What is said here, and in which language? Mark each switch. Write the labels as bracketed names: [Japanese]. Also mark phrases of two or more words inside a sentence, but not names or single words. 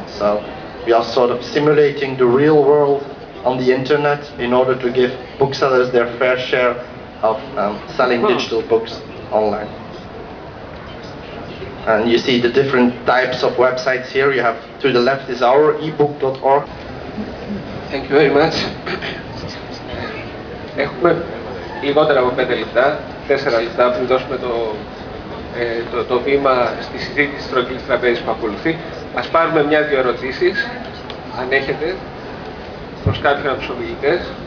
[English] So we are sort of simulating the real world on the internet in order to give booksellers their fair share of selling digital books online. And you see the different types of websites here. You have, to the left is our ebook.org. Thank you very much. [Greek] Έχουμε λιγότερα από 5 λεπτά, 4 λεπτά πριν δώσουμε το βήμα στη συζήτηση της στρογγυλής τραπέζης που ακολουθεί. Ας πάρουμε μια-δυο ερωτήσεις, αν έχετε, προς κάποιον από τους ομιλητές.